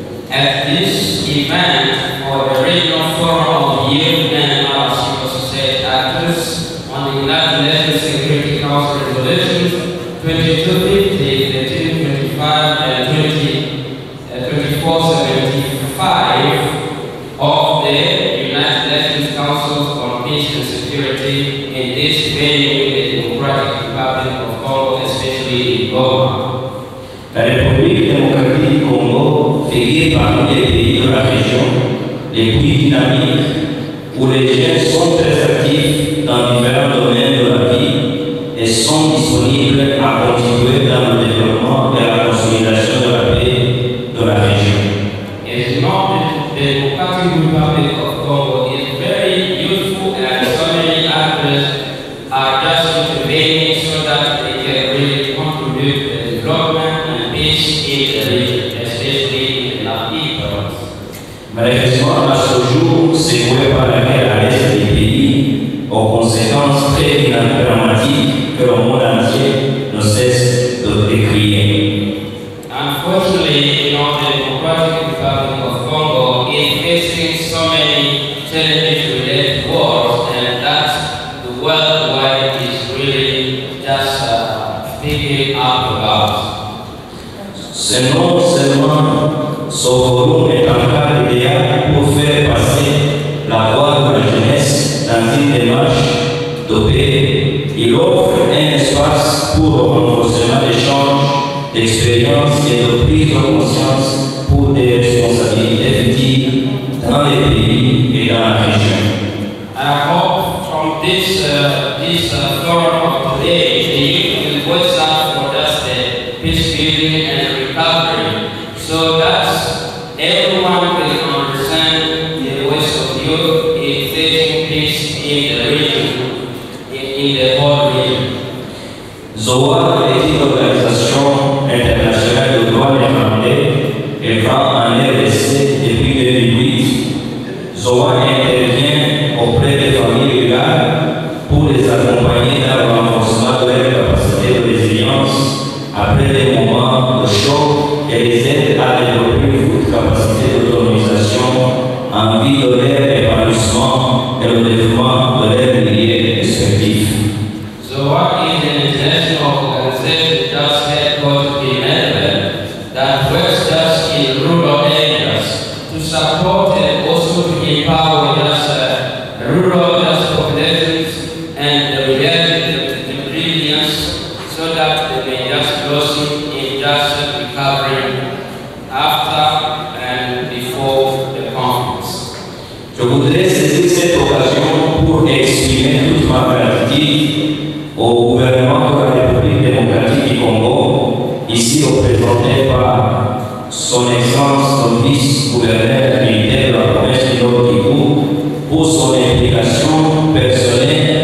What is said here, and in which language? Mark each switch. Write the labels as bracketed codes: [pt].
[en] At this event for the regional forum of youth and other civil society actors on the United Nations Security Council resolutions 2250, 1325, and 2475 of the United Nations Council on Peace and Security in this venue in the Democratic Republic of Congo, especially in Goma. [fr] La République démocratique du Congo figure parmi les pays de la région les plus dynamiques où les jeunes sont très actifs dans différents domaines de la vie et sont disponibles à contribuer dans le développement et la consolidation de la paix de la région. [en] As you know, the Democratic Republic of Congo is very useful and so many actors are just intervening so that they can really contribute to the development and peace in the region, especially in [fr] la province. Malheureusement, à ce jour, secoué par la guerre à l'est du pays, aux conséquences très dramatiques que le monde entier ne cesse de décrire. [en] Unfortunately, you know, the Democratic Republic of Congo is facing so many challenges related to wars, and that the worldwide is really just speaking up about. [fr] C'est non seulement ce forum est un cadre idéal pour faire passer la voix de la jeunesse dans une démarche de paix. Il offre un espace pour le renforcement d'échanges, d'expériences et de prise de conscience pour des responsabilités futures dans les pays et dans la région. [en] I hope from this forum of today, the youth will voice out for us the peace building and recovery, so that everyone will understand the voice of youth in facing peace in the region, in the whole region. [fr] Zoa est une organisation internationale de droit néerlandais et va en RDC depuis 2008. Zoa intervient auprès des familles rurales pour les accompagner dans le renforcement de leur capacité de résilience après des moments de choc et les aide à développer une forte capacité d'autonomisation en vue de leur épanouissement et le développement de leurs milieux respectifs. [en] Zoa is an international organization just headquartered in Netherlands that works just in rural areas to support and also to empower just rural populations and the resilience so that they may just blossom in just recovery after and before the conflicts. [fr] Je voudrais saisir cette occasion pour exprimer toute ma gratitude au gouvernement de la République démocratique du Congo, ici représenté par son Excellence le vice-gouverneur militaire de la province du Nord Kivu, pour son implication personnelle